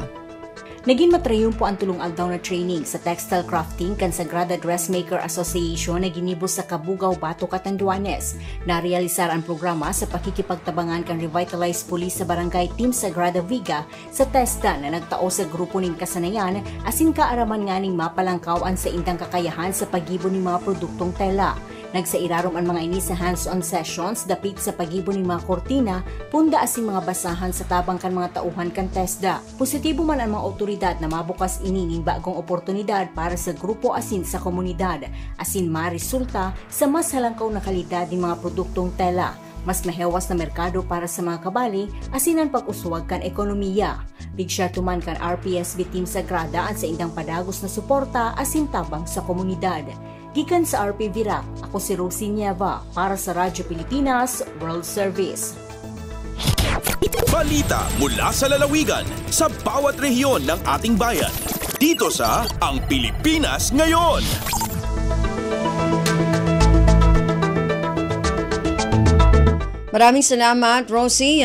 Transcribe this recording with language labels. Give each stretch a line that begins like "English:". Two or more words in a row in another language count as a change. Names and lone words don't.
Bikol: Naging matrayumpo ang tulong aldaw na training sa
English: Textile Crafting
Bikol: kan Sagrada Dressmaker Association na ginibos sa Kabugao, Bato, Catanduanes. Narealisar ang programa sa pakikipagtabangan kan Revitalized Police sa Barangay Team Sagrada Viga sa TESDA na nagtao sa grupo ning kasanayan asin kaaraman nga ning mapalangkawan sa indang kakayahan sa pagibo ng mga produktong tela. Nagsairarom ang mga ini sa
English: hands-on sessions
Bikol: dapit sa pagibo ng mga kortina, punda asin mga basahan sa tabang kan mga tauhan kan TESDA. Positibo man ang mga otoridad na mabukas ini ning bagong oportunidad para sa grupo asin sa komunidad, asin maresulta sa mas halangkaw na kalidad ng mga produktong tela. Mas mahewas na merkado para sa mga kabali asin ang pag-uswag kan ekonomiya.
English: Big share
Bikol: tuman kan RPSB Team Sagrada at sa indang padagos na suporta asin tabang sa komunidad. Gikan sa RP Virac, ako si Rosie Nieva para sa Radyo Pilipinas World Service.
Filipino: Balita mula sa lalawigan sa bawat rehiyon ng ating bayan. Dito sa Ang Pilipinas Ngayon. Maraming salamat, Rosie.